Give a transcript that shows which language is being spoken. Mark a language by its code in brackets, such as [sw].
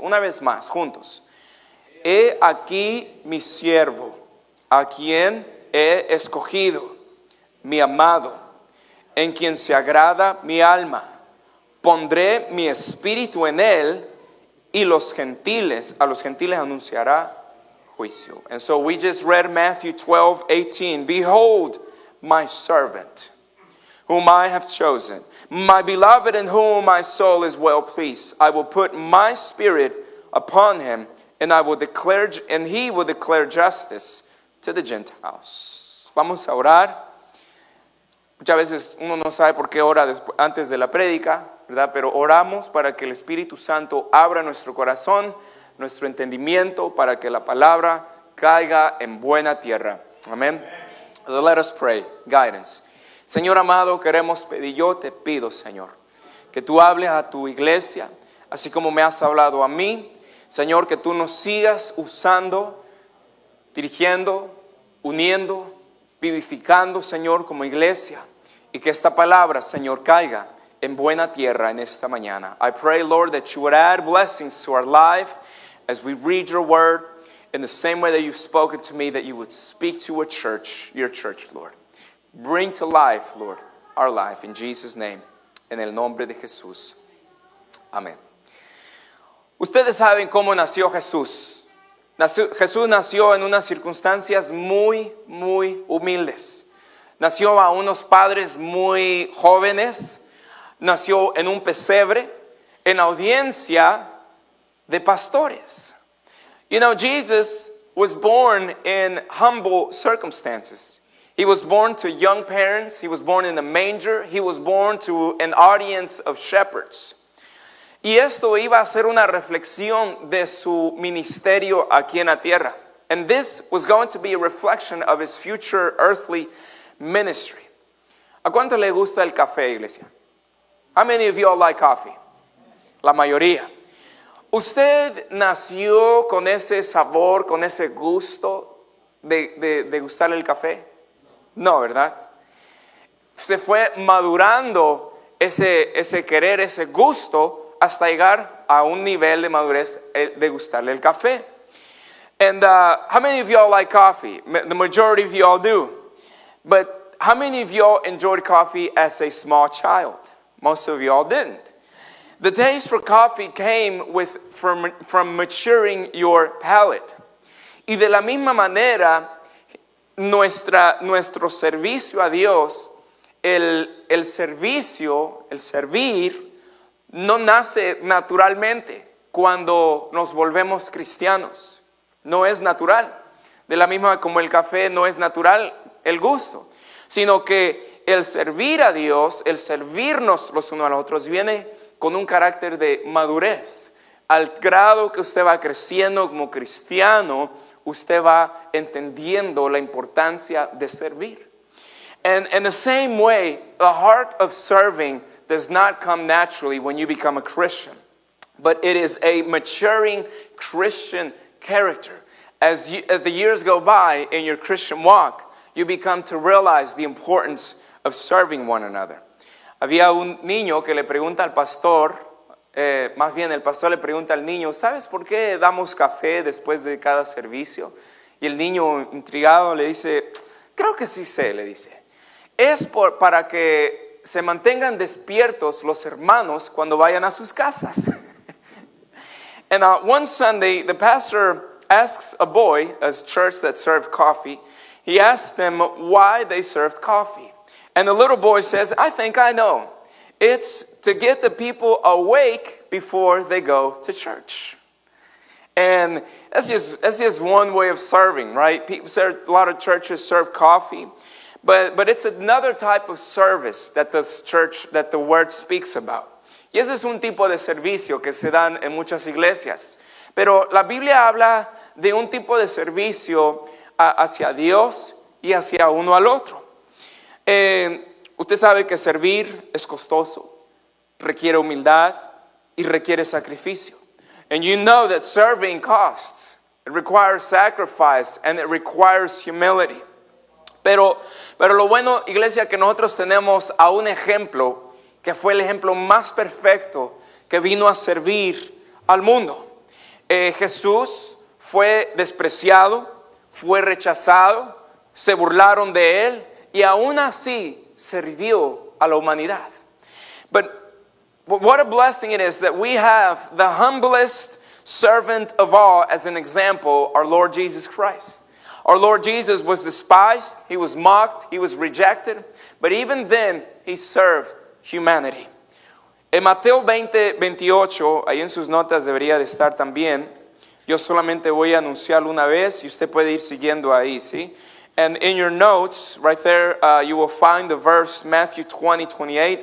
[es] Una vez más, juntos. He aquí mi siervo, a quien he escogido, mi amado, en quien se agrada mi alma. Pondré mi espíritu en él, y a los gentiles anunciará juicio. [en] And so we just read Matthew 12, 18. Behold, my servant, whom I have chosen, my beloved in whom my soul is well pleased. I will put my spirit upon him, and he will declare justice to the Gentiles. [es] Vamos a orar. Muchas veces uno no sabe por qué ora antes de la prédica, ¿verdad? Pero oramos para que el Espíritu Santo abra nuestro corazón, nuestro entendimiento, para que la palabra caiga en buena tierra. Amén. [en] So let us pray. Guidance. [es] Señor amado, queremos pedir, yo te pido, Señor, que tú hables a tu iglesia, así como me has hablado a mí. Señor, que tú nos sigas usando, dirigiendo, uniendo, vivificando, Señor, como iglesia, y que esta palabra, Señor, caiga en buena tierra en esta mañana. [en] I pray, Lord, that you would add blessings to our life as we read your word in the same way that you've spoken to me, that you would speak to a church, your church, Lord. Bring to life, Lord, our life, in Jesus' name, [es] en el nombre de Jesús. [en] Amén. [es] Ustedes saben cómo nació Jesús. Jesús nació en unas circunstancias muy humildes. Nació a unos padres muy jóvenes. Nació en un pesebre, en audiencia de pastores. [en] You know, Jesus was born in humble circumstances. He was born to young parents. He was born in a manger. He was born to an audience of shepherds. [es] Y esto iba a ser una reflexión de su ministerio aquí en la tierra. [en] And this was going to be a reflection of his future earthly ministry. [es] ¿A cuánto le gusta el café, iglesia? [en] How many of you all like coffee? [es] La mayoría. ¿Usted nació con ese sabor, con ese gusto de gustarle el café? No, ¿verdad? Se fue madurando ese querer, ese gusto, hasta llegar a un nivel de madurez de gustarle el café. [en] And how many of y'all like coffee? The majority of y'all do. But how many of y'all enjoyed coffee as a small child? Most of y'all didn't. The taste for coffee came from maturing your palate. [es] Y de la misma manera, nuestro servicio a Dios, el servir, no nace naturalmente cuando nos volvemos cristianos. No es natural. De la misma como el café no es natural el gusto, sino que el servir a Dios, el servirnos los unos a los otros, viene con un carácter de madurez. Al grado que usted va creciendo como cristiano, usted va entendiendo la importancia de servir. [en] And in the same way, the heart of serving does not come naturally when you become a Christian, but it is a maturing Christian character. As the years go by in your Christian walk, you become to realize the importance of serving one another. [es] Había un niño que le pregunta al pastor, más bien el pastor le pregunta al niño, ¿sabes por qué damos café después de cada servicio? Y el niño intrigado le dice, creo que sí sé, le dice. Es para que se mantengan despiertos los hermanos cuando vayan a sus casas. [en] And one Sunday, the pastor asks a boy, a church that served coffee, he asked them why they served coffee. And the little boy says, I think I know. It's to get the people awake before they go to church. And that's just one way of serving, right? A lot of churches serve coffee, but it's another type of service that the word speaks about. [es] Y ese es un tipo de servicio que se dan en muchas iglesias. Pero la Biblia habla de un tipo de servicio hacia Dios y hacia uno al otro. Usted sabe que servir es costoso, requiere humildad y requiere sacrificio. [en] And you know that serving costs. It requires sacrifice and it requires humility. [es] Pero lo bueno, iglesia, que nosotros tenemos a un ejemplo que fue el ejemplo más perfecto que vino a servir al mundo. Jesús fue despreciado, fue rechazado, se burlaron de él y aún así sirvió a la humanidad. [en] But what a blessing it is that we have the humblest servant of all as an example, our Lord Jesus Christ. Our Lord Jesus was despised, he was mocked, he was rejected, but even then he served humanity. [es] En Mateo 20:28, ahí en sus notas debería de estar también. Yo solamente voy a anunciarlo una vez y usted puede ir siguiendo ahí, ¿sí? [en] And in your notes, right there, you will find the verse Matthew 20:28.